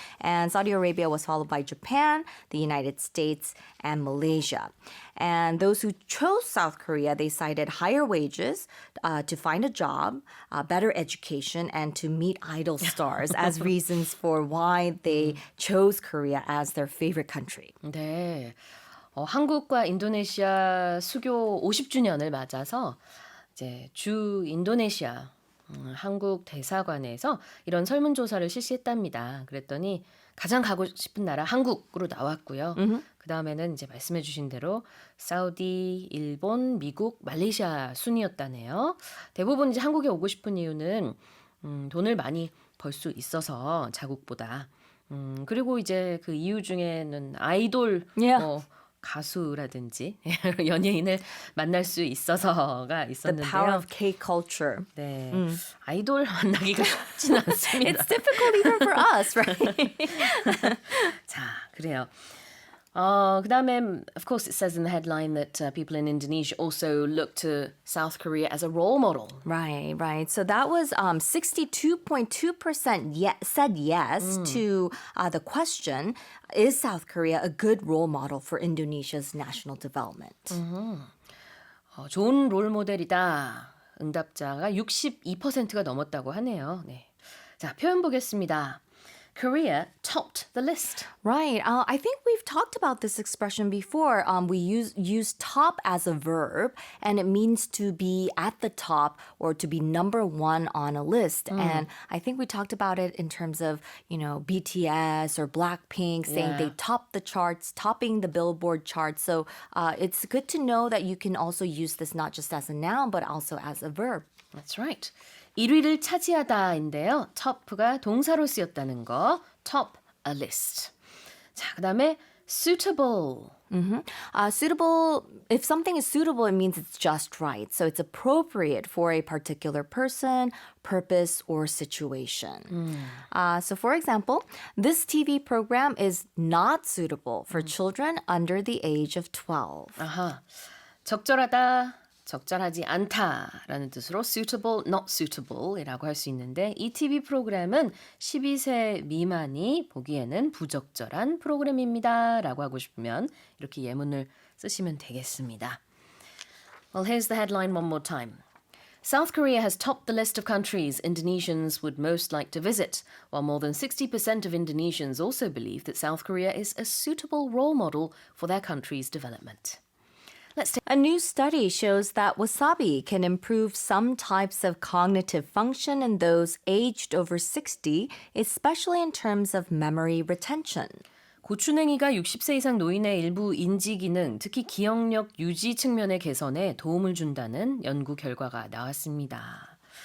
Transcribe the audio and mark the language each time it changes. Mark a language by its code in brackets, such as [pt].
[en] And Saudi Arabia was followed by Japan, the United States, and Malaysia. And those who chose South Korea, they cited higher wages to find a job, better education, and to meet idol stars as reasons for why they chose Korea as their favorite country. [ko] 네. 한국과 인도네시아 수교 50주년을 맞아서 이제 주 인도네시아 한국 대사관에서 이런 설문조사를 실시했답니다. 그랬더니 가장 가고 싶은 나라 한국으로 나왔고요. 그 다음에는 이제 말씀해주신 대로 사우디, 일본, 미국, 말레이시아 순이었다네요. 대부분 이제 한국에 오고 싶은 이유는 돈을 많이 벌 수 있어서 자국보다. 그리고 이제 그 이유 중에는 아이돌, [en] Yeah. [ko] 가수라든지 연예인을 만날 수 있어서가 [en] The [ko] 있었는데요. [en] power of K-culture. [ko] 네, 아이돌 만나기가 쉽지는 않습니다. [en] It's difficult even for us, right? [ko] 자, 그래요. 그다음에 [en] of course it says in the headline that people in Indonesia also look to South Korea as a role model. Right, right. So that was 62.2% said yes to the question, is South Korea a good role model for Indonesia's national development? [ko] 좋은 롤 모델이다. 응답자가 62%가 넘었다고 하네요. 네. 자, 표현 보겠습니다. [en] Korea topped the list. Right. I think we've talked about this expression before. We use top as a verb, and it means to be at the top or to be number one on a list. And I think we talked about it in terms of, BTS or Blackpink saying they topped the charts, topping the Billboard charts. So it's good to know that you can also use this not just as a noun, but also as a verb. That's right. [ko] 1위를 차지하다인데요. top가 동사로 쓰였다는 거. [en] top a list. 자, 그다음에 suitable. Suitable, if something is suitable, it means it's just right. So it's appropriate for a particular person, purpose, or situation. So for example, this TV program is not suitable for children under the age of 12. [ko] 아하. 적절하다, 적절하지 않다라는 뜻으로 suitable, not suitable이라고 할 수 있는데 이 TV 프로그램은 12세 미만이 보기에는 부적절한 프로그램입니다라고 하고 싶으면 이렇게 예문을 쓰시면 되겠습니다. [en] Well, here's the headline one more time. South Korea has topped the list of countries Indonesians would most like to visit, while more than 60% of Indonesians also believe that South Korea is a suitable role model for their country's development. A new study shows that wasabi can improve some types of cognitive function in those aged over 60, especially in terms of memory retention. [ko] 고추냉이가 60세 이상 노인의 일부 인지 기능, 특히 기억력 유지 측면의 개선에 도움을 준다는 연구 결과가 나왔습니다.